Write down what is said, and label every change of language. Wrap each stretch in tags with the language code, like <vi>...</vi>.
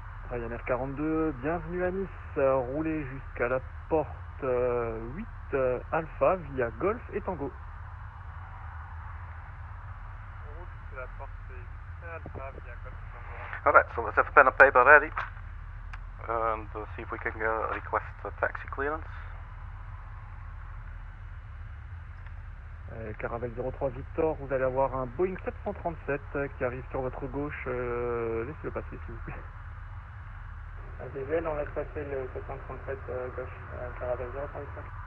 <fr>Ryanair 42, bienvenue à Nice, roulez jusqu'à la porte 8 Alpha via Golf et Tango. On roule jusqu'à la porte 8 Alpha via Golf et Tango.</fr> <en>Alright, so let's have pen and paper ready and see if we can request taxi clearance.</en> <fr>Caravelle 03 Victor, vous allez avoir un Boeing 737 qui arrive sur votre gauche. Laissez-le passer s'il vous plaît. Visuel, on laisse passer le 737 gauche, Caravelle 03 Victor.</fr>